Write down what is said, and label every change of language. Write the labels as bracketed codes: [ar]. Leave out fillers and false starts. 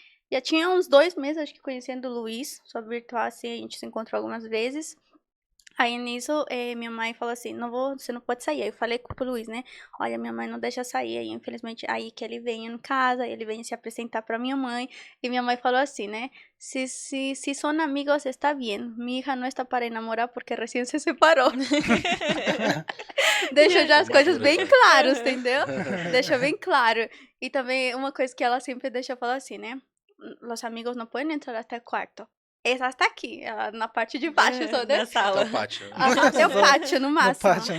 [pt] Já tinha uns 2 meses, acho que conhecendo o Luiz, só virtual assim, a gente se encontrou algumas vezes. Aí nisso, minha mãe falou assim, você não pode sair. Aí eu falei pro Luiz, né? Olha, minha mãe não deixa sair. Aí, infelizmente, aí que ele vem em casa, ele vem se apresentar pra minha mãe. E minha mãe falou assim, né? [es] Se son amigos, está bien. Mi hija no está para enamorar porque recién [pt] se separou. Deixa já as coisas bem claras, entendeu? Deixa bem claro. E também uma coisa que ela sempre deixa falar assim, né? [es] Los amigos [pt] não podem entrar até o quarto. Essa está aqui, na parte de baixo só, né? Na sala. Até o pátio. Até o pátio, no No máximo.